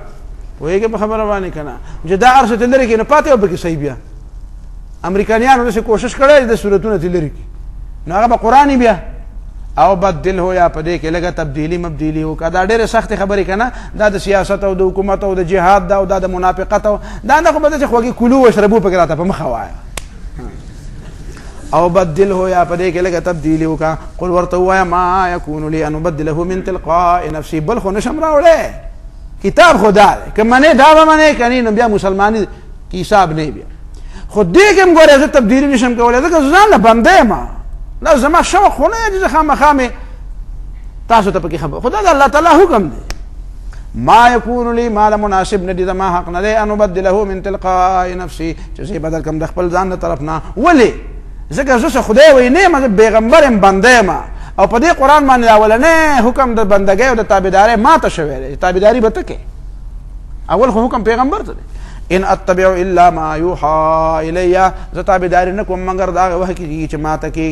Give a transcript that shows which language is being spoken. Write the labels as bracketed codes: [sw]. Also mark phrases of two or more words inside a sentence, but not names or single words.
[ps] پوهېږې په خبره باندې که نه؟ چې دا هر څه ته لرې کړي نو پاتې به پکې صحیح بیا امریکایانو داسې کوشش کړی د سورتونه ته لرې کړي نو هغه به قرآن بیا او بدله یا په دې کې لږه تبدیلي مبدیلي وکړه. دا ډېرې سختې خبرې که نه؟ دا د سیاست او د حکومت او د جهاد دا او دا د منافقت او دا نه خو به داسې خوږې کلو وشربو پکې راته په مخه وایه. او بدله یا په دې کې لږه تبدیلي وکړه. [ar] قل [ps] ورته ووایه [ar] ما یکون لی ان ابدله من تلقاء نفسي، [ps] بل خو نشم راوړی، کتاب خدا دی، که منې دا به منې که نه نو بیا مسلماني کې حساب نه بیا. خو دې کې هم ګورې زه تبدیلي نشم کولی ځکه زه ځان له بنده یم، دا زما شوق خو نه دی چې زه خامخا مې تاسو ته پکې خبر، خو دا د الله تعالی حکم دی. [ar] ما یکون لی [ps] ما له مناسب نه دي، زما حق نه دی [ar] ان ابدله من تلقاء نفسي [ps] چې زه یې بدل کړم د خپل ځان د طرف نه. ولې؟ ځکه زه څه خدای وایي نه یم، زه پیغمبر یم، بنده یم، او په دې قرآن باندې اولنی حکم د بندګۍ او د تابعدارۍ ماته شوی دی، تابعداري به ته کې. اول خو حکم پیغمبر ته دی، [ar] ان اتبع الا ما یوحى الی، [ps] زه تابعداري نه کوم مګر دا هغه وحی کېږي چې ماته کېږي.